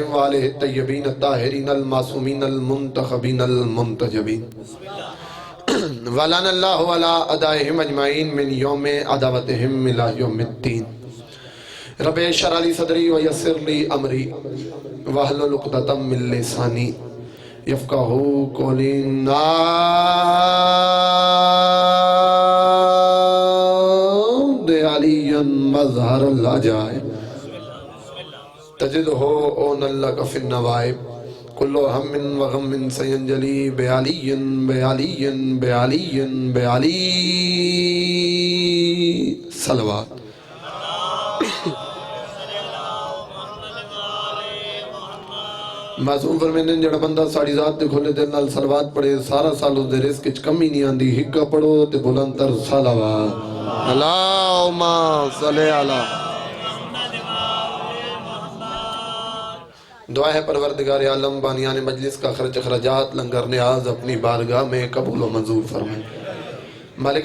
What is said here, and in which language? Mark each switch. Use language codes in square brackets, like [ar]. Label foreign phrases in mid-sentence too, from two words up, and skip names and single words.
[ar] وَآلِهِ الطَّيِّبِينَ الطَّاهِرِينَ الْمَعْصُومِينَ الْمُنْتَخَبِينَ الْمُنْتَجَبِينَ وَلَعَنَ اللَّهُ عَلَى أَعْدَائِهِمْ أَجْمَعِينَ مِنْ يَوْمِ عَدَاوَتِهِمْ إِلَى يَوْمِ الدِّينِ رب اشرح لي صدري ويسر لي أمري واحلل عقدة من لساني يفقهوا قولي نعد عليا مظهر العجائب تجده اون لك في النوائب كل هم وغم سينجلي بعلي بعلي بعلي بعلي [skr] صلوات معصوم فرمیندن جڑا بندہ ساڑی ذات تے کھولے دل نال صلوات پڑھے سارا سال اس دے رزق وچ کمی نہیں آندی ہکا پڑھو تے بلند تر صلوات [ar] اللہم صلی علی [ur] دعا ہے پروردگار عالم بانیان مجلس کا خرچ اخراجات لنگر نیاز اپنی بارگاہ میں قبول و منظور فرمائے مالک